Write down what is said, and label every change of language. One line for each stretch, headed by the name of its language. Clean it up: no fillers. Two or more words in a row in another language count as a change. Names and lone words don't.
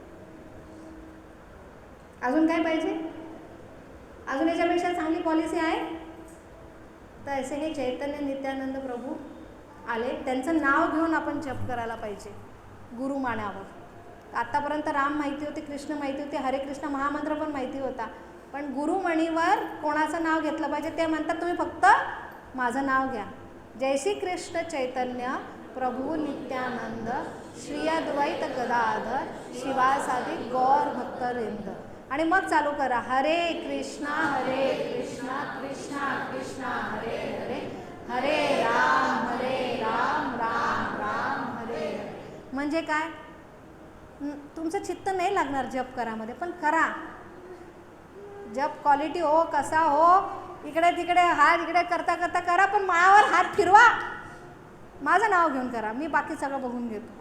Marathi: अजून काय पाहिजे? अजून याच्यापेक्षा चांगली पॉलिसी आहे? तर असे हे चैतन्य नित्यानंद प्रभू आले, त्यांचं नाव घेऊन आपण जप करायला पाहिजे, गुरु मानावर. आत्तापर्यंत राम माहिती होते, कृष्ण माहिती होते, हरे कृष्ण महामंत्र पण माहिती होता, पण गुरुमणीवर कोणाचं नाव घेतलं पाहिजे? ते म्हणतात तुम्ही फक्त माझं नाव घ्या.
Sanskrit: जय श्री कृष्ण चैतन्य प्रभू नित्यानंद श्री अद्वैत गदाधर शिवासादि गौर भक्तवृंद.
Marathi: आणि मग चालू करा,
Sanskrit: हरे कृष्णा कृष्णा कृष्णा हरे हरे, हरे राम राम राम हरे हरे.
Marathi: म्हणजे काय, तुमचं चित्त नाही लागणार जप करामध्ये, पण करा. जप क्वालिटी हो, कसा हो, इकडे तिकडे हात इकडे करता करता करा, पण माळावर हात फिरवा, माझं नाव घेऊन करा, मी बाकी सगळं बघून घेतो.